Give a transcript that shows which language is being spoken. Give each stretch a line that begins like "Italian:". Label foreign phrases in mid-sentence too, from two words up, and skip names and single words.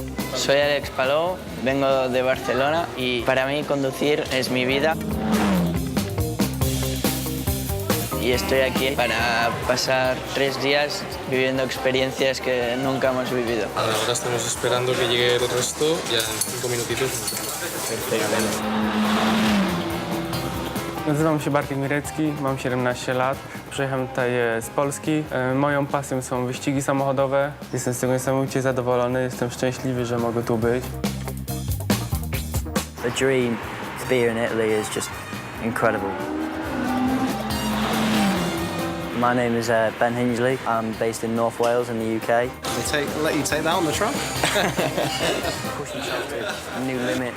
Spanish: Soy Alex Palou, vengo de Barcelona y para mí conducir es mi vida. Y estoy aquí para pasar 3 días viviendo experiencias que nunca hemos vivido. Ahora estamos esperando que llegue el resto, ya en 5 minutitos.
Polish: Nazywam się Bartek Mirecki, mam 17 lat. Przyjechałem tutaj z Polski. Moją pasją są wyścigi samochodowe. Jestem z tego niesamowicie zadowolony, jestem szczęśliwy, że mogę tu być.
English: The dream to be here in Italy is just incredible. My name is Ben Hingeley. I'm based in North Wales in the UK. Let you take that on the truck? Push myself to a new limit.